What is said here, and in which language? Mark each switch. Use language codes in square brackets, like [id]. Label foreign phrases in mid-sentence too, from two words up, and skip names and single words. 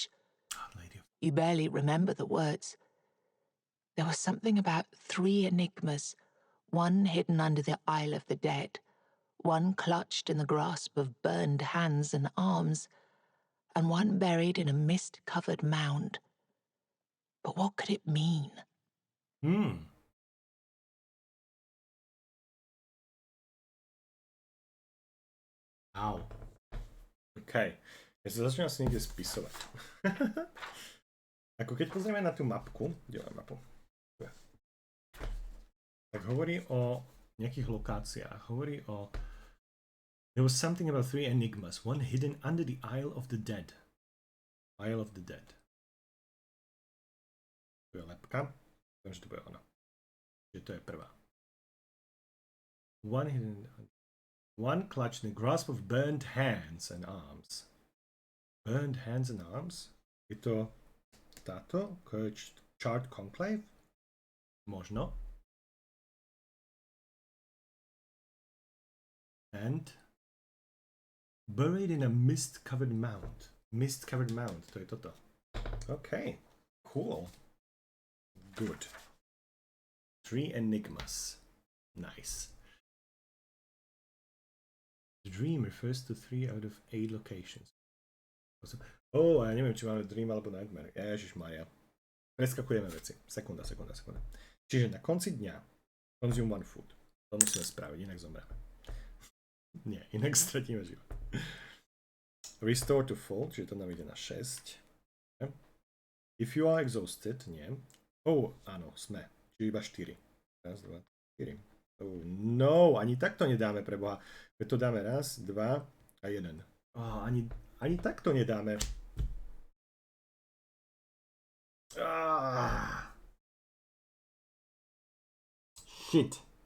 [en] You barely remember the words. There was something about 3 enigmas, one hidden under the Isle of the Dead, one clutched in the grasp of burned hands and arms, and one buried in a mist-covered mound. But what could it mean? Au. OK. [sk] Ja sa začnem asi niekde spisovať. Ako keď pozrieme na tú mapku, kde mám mapu, tak hovorí o nejakých lokáciách. Hovorí o [en] There was something about 3 enigmas, one hidden under the Isle of the Dead. Isle of the Dead. [sk] Tu je lepka. Viem, že to bude ono. Čiže to je prvá. [en] One clutched in the grasp of burned hands and arms. Burned hands and arms? [sk] Je to táto? [en] Charred conclave? [sk] Možno. [en] And buried in a mist-covered mound. Mist-covered mound, [sk] to je toto. [en] OK, cool. Good. 3 enigmas. Nice. The dream refers to 3 out of 8 locations. [sk] Ja neviem, či máme dream alebo nightmare. Ježišmaria. Preskakujeme veci. Sekunda. Čiže na konci dňa [en] consume 1 food. [sk] To musíme spraviť, inak zomreme. Nie, inak stratíme život. [en] Restore to full, [sk] čiže to nám ide na 6. [en] If you are exhausted, [sk] nie. Oh, áno, sme. Čiže iba 4. Raz, 2, 4. Oh, no, ani takto nedáme pre Boha. Veď to dáme raz, 2 a 1. Oh, ani takto nedáme. [en] Shit.